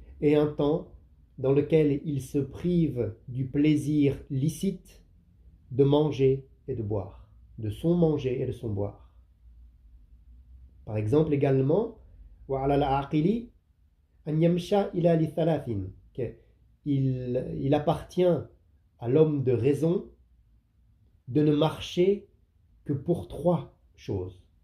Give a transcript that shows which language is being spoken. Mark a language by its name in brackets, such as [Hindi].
[French] Et un temps dans lequel il se prive du plaisir licite de manger et de boire, de son manger et de son boire. Par exemple également, [Arabic] وَعَلَى الْعَاقِلِ أَنْ يَمْشَى إِلَى لِثَلَاثٍ. [French] Il appartient à l'homme de raison de ne marcher que pour 3 choses.